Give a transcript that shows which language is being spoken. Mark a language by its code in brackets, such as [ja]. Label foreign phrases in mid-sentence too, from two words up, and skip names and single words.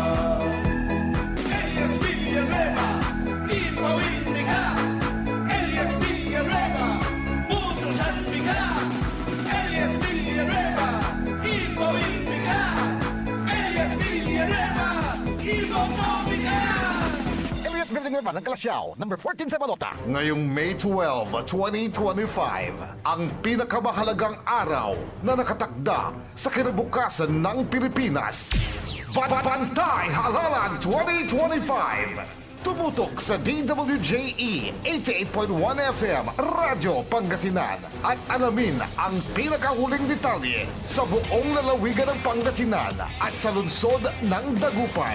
[pag] Elias Villanueva, ipawil mi ka. Elias Villanueva, putusan mi ka. Elias Villanueva, ipawil mi ka. Elias Villanueva, iboto mi ka. Elias Villanueva ng Kalasyaw, number 14 sa Balota. [tl] Ngayong May 12, 2025, ang pinakamahalagang araw na nakatakda sa kinabukasan ng Pilipinas. Bantay Halalan 2025. Tumutok sa DWJE 88.1 FM Radyo Pangasinan at alamin ang pinakahuling detalye sa buong lalawigan ng Pangasinan at sa lungsod ng Dagupan.